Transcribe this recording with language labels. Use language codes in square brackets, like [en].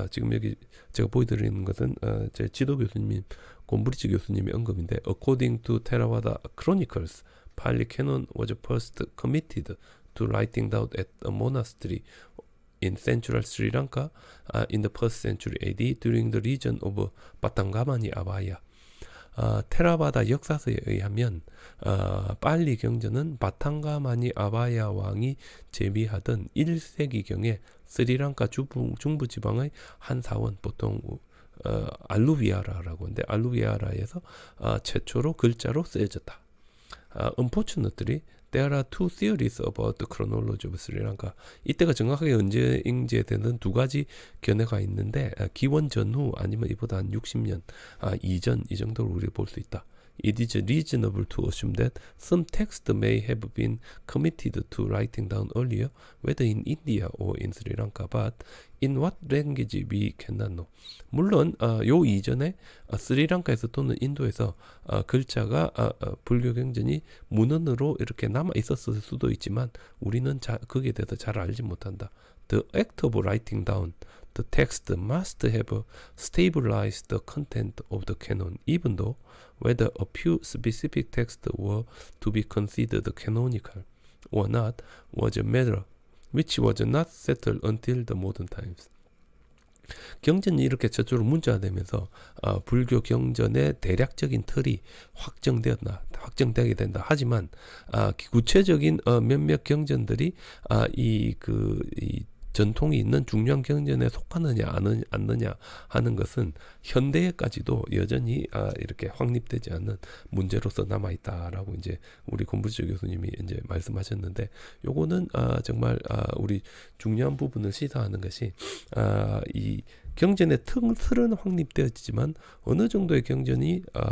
[ko] 지금 여기 제가 보여드리는 것은 제 지도 교수님, 곰브리지 교수님의 언급인데, [en] According to Theravada Chronicles, Pali Canon was first committed to writing down at a monastery in central Sri Lanka in the 1st century AD during the region of Patangamani Abhaya. [ko] 테라바다 역사서에 의하면 빨리 경전은 바탕가마니 아바야 왕이 제비하던 1세기경에 스리랑카 중부 지방의 한 사원, 보통 알루비아라라고 하는데, 알루비아라에서 최초로 글자로 쓰여졌다. [en] Unfortunately, there are two theories about the chronology of Sri Lanka. [ko] 이때가 정확하게 언제 인제되는 두 가지 견해가 있는데, 기원 전후 아니면 이보다 한 60년 이전 이 정도로 우리 볼 수 있다. [en] it is reasonable to assume that some text may have been committed to writing down earlier, whether in India or in Sri Lanka, but in what language we cannot know. [ko] 물론 요 이전에 스리랑카에서 또는 인도에서 글자가 불교 경전이 문헌으로 이렇게 남아 있었을 수도 있지만 우리는 거기에 대해서 잘 알지 못한다. [en] The act of writing down the text must have stabilized the content of the canon, even though whether a few specific texts were to be considered canonical or not was a matter which was not settled until the modern times. [ko] 경전이 이렇게 저쪽으로 문자되면서 불교 경전의 대략적인 틀이 확정되게 된다. 하지만 구체적인 몇몇 경전들이 이 전통이 있는 중요한 경전에 속하느냐 않느냐 하는 것은 현대에까지도 여전히 이렇게 확립되지 않는 문제로서 남아 있다라고 이제 우리 공부지조 교수님이 이제 말씀하셨는데, 요거는 정말 우리 중요한 부분을 시사하는 것이 이 경전의 틀은 확립되어지지만 어느 정도의 경전이